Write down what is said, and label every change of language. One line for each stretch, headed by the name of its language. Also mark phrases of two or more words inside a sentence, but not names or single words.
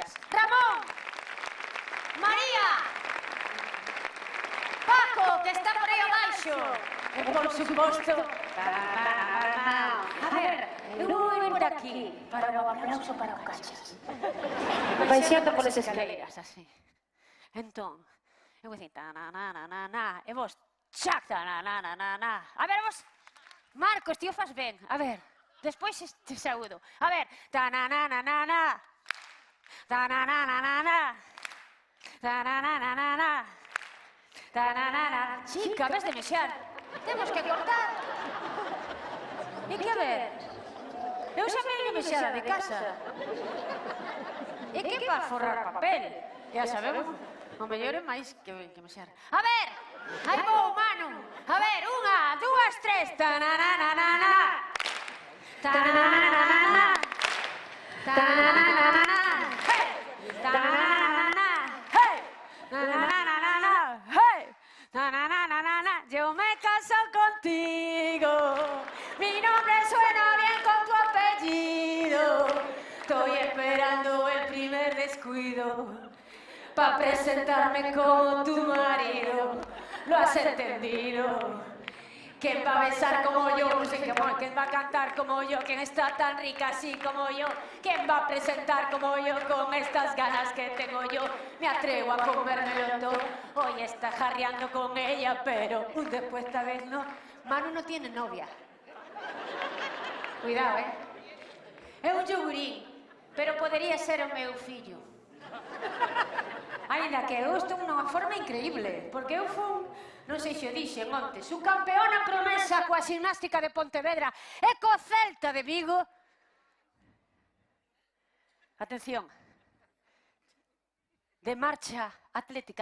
Galician: Ramón, María, Paco, que está por aí abaixo. E por suposto... A ver, eu vou ir por aquí para o aplauso para o Cachas. Baixando polas escaleiras, así. Entón, eu vou dicir ta-na-na-na-na, e vos, chac, ta-na-na-na-na. A ver, vos, Marcos, tío, faz ben. A ver, despois te saúdo. A ver, ta-na-na-na-na-na, ta-na-na-na-na-na, ta-na-na-na-na-na, ta-na-na-na. Chica, ves de mexar. Temos que cortar. E que a ver? Eu xa veño mexada de casa. E que para forrar papel?
Spanish: Ya sabemos,
Galician: o mellor é máis que mexar. A ver, aí vou, Manu. A ver, unha, dúas, tres. Ta-na-na-na-na-na. Ta-na-na-na-na-na. Ta-na-na-na-na-na. Hey! Ta-na-na-na-na-na. Hey! Ta-na-na-na-na-na. Hey!
Spanish: Ta-na-na-na-na-na. Yo me caso contigo. Mi nombre suena bien con tu apellido. Estoy esperando el primer descuido para presentarme como tu marido. ¿Lo has entendido? ¿Quién va a besar como yo? ¿Quién va a cantar como yo? ¿Quién está tan rica así como yo? ¿Quién va a presentar como yo con estas ganas que tengo yo? Me atrevo a comérmelo todo. Hoy está jarreando con ella, pero después esta vez no. Manu no tiene novia. Cuidado,
Galician: É un yogurín, pero podería ser o meu fillo. Ainda que eu estou nunha forma increíble, porque eu fui, non sei se o dixen onte, subcampeona promesa coa ximnástica de Pontevedra e co Celta de Vigo. Atención, de marcha atlética.